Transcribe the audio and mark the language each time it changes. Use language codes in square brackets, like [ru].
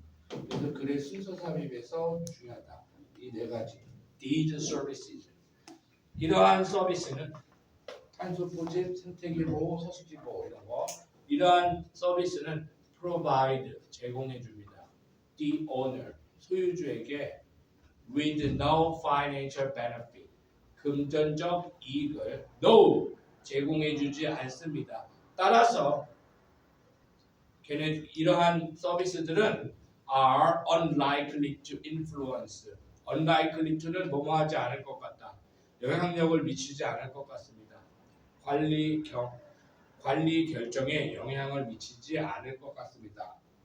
[ko] 그래서 글의 순서 삽입에서 중요하다. 이 네 가지. [en] These services. [ko] 이러한 서비스는 탄소 포집, 생태계 보호, 서식지 보호 이런 거. 이러한 서비스는 [en] provide [ko] 제공해 줍니다. [en] The owner [ko] 소유주에게 [en] with no financial benefit [ko] 금전적 이익을 [en] no [ko] 제공해 주지 않습니다. 따라서 걔네 이러한 서비스들은 [en] are unlikely to influence. unlikely to [ko] 는 뭐뭐하지 않을 것 같다. 영향력을 미치지 않을 것 같습니다. 관리 결정에 영향을 미치지 않을 것 같습니다.